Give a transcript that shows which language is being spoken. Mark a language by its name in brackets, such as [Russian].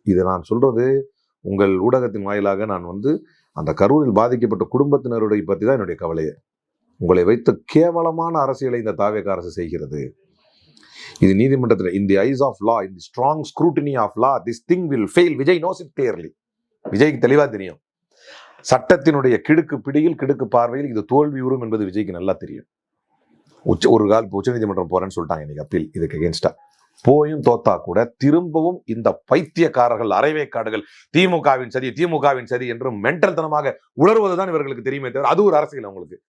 [Tamil] இதை நான் சொல்றது உங்கள் ஊடகத்தின் வாயிலாக நான் வந்து அந்த கரூரில் பாதிக்கப்பட்ட குடும்பத்தினருடைய பற்றி தான் என்னுடைய கவலையை. உங்களை வைத்து கேவலமான அரசியலை இந்த தாவேக அரசு செய்கிறது. இது நீதிமன்றத்தில், [English] in the eyes of law, in the strong scrutiny of law, this thing will fail. Vijay knows it clearly. [Tamil] விஜய்க்கு தெளிவா தெரியும். சட்டத்தினுடைய கிடுக்கு பிடியில் கிடுக்கு பார்வையில் இது தோல்வியுறும் என்பது விஜய்க்கு நல்லா தெரியும். ஒரு கால் உச்சநீதிமன்றம் போறேன்னு சொல்லிட்டாங்க இன்னைக்கு அப்பீல் இதுக்கு அகேன்ஸ்டா. போயும் தோத்தா கூட திரும்பவும் இந்த பைத்தியக்காரர்கள் அரைவேக்காடுகள் திமுகவின் சதி என்று மென்டல் தனமாக உணர்வதுதான் இவர்களுக்கு தெரியுமே தவிர அது ஒரு அரசியல் அவங்களுக்கு.